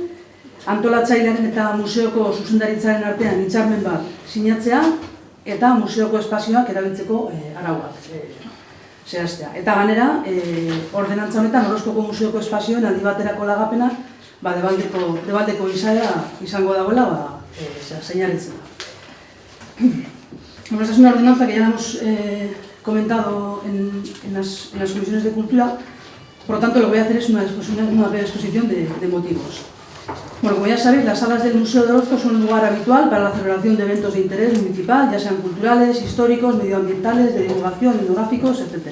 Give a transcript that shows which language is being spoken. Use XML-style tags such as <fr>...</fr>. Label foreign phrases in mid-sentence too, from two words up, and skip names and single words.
<eu>Antolatzailearen eta museoko zuzendaritzaren artean hitzarmen bat sinatzea eta museoko espazioak erabiltzeko arauak zehaztea. Eta gainera, ordenantza honetan Orozkoko museoko espazioen aldi baterako lagapenak debaldeko izaera izango dagoela señalitzen da.</eu> <es>Esta es una ordenanza que ya hemos comentado en las comisiones de cultura, por lo tanto lo que voy a hacer es una breve exposición de motivos. Bueno, como ya sabéis, las salas del Museo de Orozco son un lugar habitual para la celebración de eventos de interés municipal, ya sean culturales, históricos, medioambientales, de divulgación, etnográficos, etc.</es>